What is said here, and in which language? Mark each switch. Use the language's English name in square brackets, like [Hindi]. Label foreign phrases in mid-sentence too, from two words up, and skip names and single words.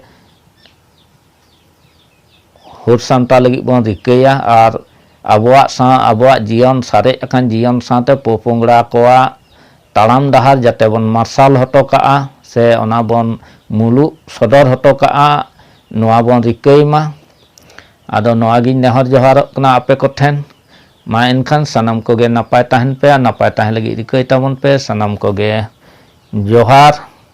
[Santali] हुर सामता लगी बन रिकैया आर आबोआ जीवन सारे अखान जीवन साते पोपोंगड़ा कोआ ताड़ाम डहार जाते बन मार्शल हटो का से ओना बन मुलु सदर हटो का नोआ बन रिकैमा आदो नोआ गिन नेहर जोहार कना आपे को ठेन मा एनखान सनम को गे नपाय ताहन पे नपाय ताहन लगी रिकै ताबन पे सनम को गे जोहार।